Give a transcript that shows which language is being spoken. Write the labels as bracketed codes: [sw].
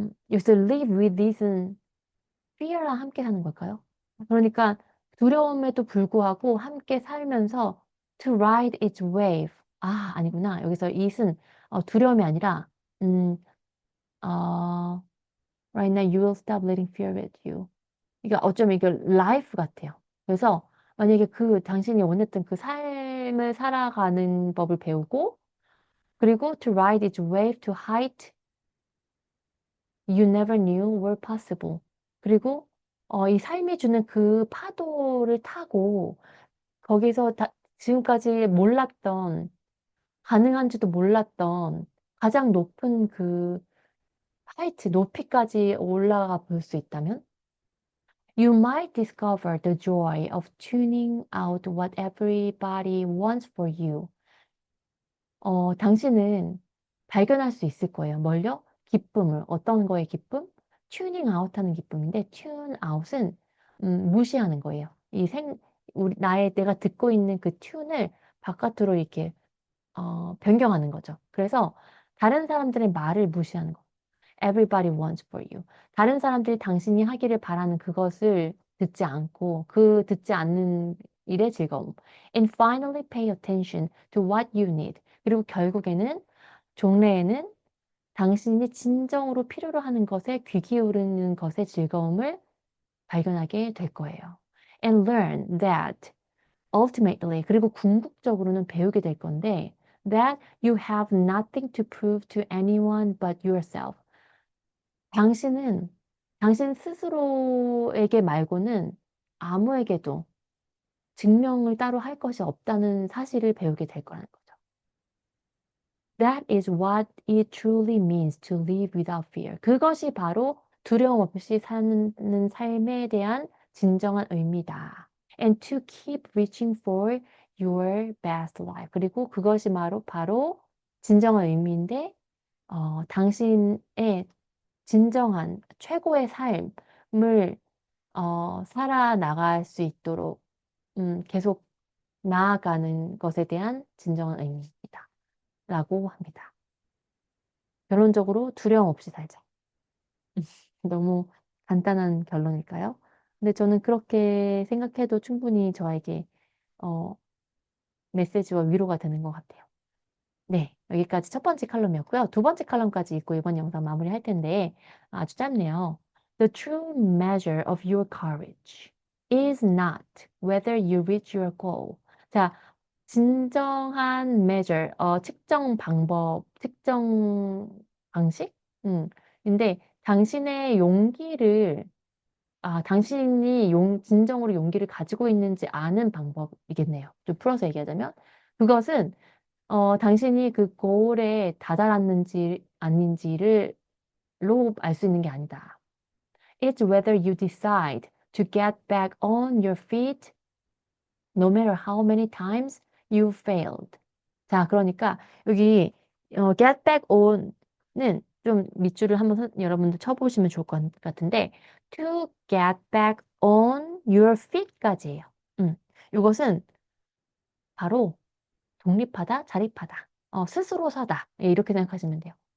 [ko] 여기서 [en] live with it [ko] 은 fear랑 함께 하는 걸까요? 그러니까 두려움에도 불구하고 함께 살면서 [en] to ride its wave. [ko] 아니구나. 여기서 it은 두려움이 아니라 [en] 음, 어, right now you will stop letting fear at you. [ko] 그러니까 어쩌면 이게 라이프 같아요. 그래서 만약에 당신이 원했던 그 삶을 살아가는 법을 배우고 그리고 [en] to ride its wave to height you never knew were possible. [ko] 그리고 이 삶이 주는 그 파도를 타고 거기서 지금까지 몰랐던 가능한지도 몰랐던 가장 높은 그 하이트 높이까지 올라가 볼 수 있다면 [en] You might discover the joy of tuning out what everybody wants for you. [ko] 당신은 발견할 수 있을 거예요. 뭘요? 기쁨을. 어떤 거의 기쁨? 튜닝 아웃하는 기쁨인데, 튠 아웃은 무시하는 거예요. 내가 듣고 있는 그 튠을 바깥으로 이렇게 변경하는 거죠. 그래서 다른 사람들의 말을 무시하는 거. [en] Everybody wants for you. [ko] 다른 사람들이 당신이 하기를 바라는 그것을 듣지 않고 그 듣지 않는 일의 즐거움. [en] And finally pay attention to what you need. [ko] 그리고 결국에는 종래에는 당신이 진정으로 필요로 하는 것에 귀 기울이는 것의 즐거움을 발견하게 될 거예요. [en] And learn that ultimately, [ko] 그리고 궁극적으로는 배우게 될 건데, [en] that you have nothing to prove to anyone but yourself. [ko] 당신은 당신 스스로에게 말고는 아무에게도 증명을 따로 할 것이 없다는 사실을 배우게 될 거라는 거죠. [en] That is what it truly means to live without fear. [ko] 그것이 바로 두려움 없이 사는 삶에 대한 진정한 의미다. [en] And to keep reaching for your best life. [ko] 그리고 그것이 바로 진정한 의미인데, 당신의 진정한 최고의 삶을 살아나갈 수 있도록 계속 나아가는 것에 대한 진정한 의미입니다. 라고 합니다. 결론적으로 두려움 없이 살자. 너무 간단한 결론일까요? 근데 저는 그렇게 생각해도 충분히 저에게 어, 메시지와 위로가 되는 것 같아요. 네, 여기까지 첫 번째 칼럼이었고요. 두 번째 칼럼까지 읽고 이번 영상 마무리할 텐데 아주 짧네요. [en] The true measure of your courage is not whether you reach your goal. [ko] 자, 진정한 measure, 측정 방법, 측정 방식? 근데 당신의 용기를, 당신이 진정으로 용기를 가지고 있는지 아는 방법이겠네요. 좀 풀어서 얘기하자면. 그것은 당신이 그 goal에 다다랐는지 아닌지를 로 알 수 있는 게 아니다. [en] It's whether you decide to get back on your feet no matter how many times you failed. [ko] 자, 그러니까 여기 get back on은 좀 밑줄을 한번 여러분들 쳐보시면 좋을 것 같은데 [en] to get back on your feet [ko] 까지예요. 이것은 바로 독립하다, 자립하다, 스스로 서다 이렇게 생각하시면 돼요.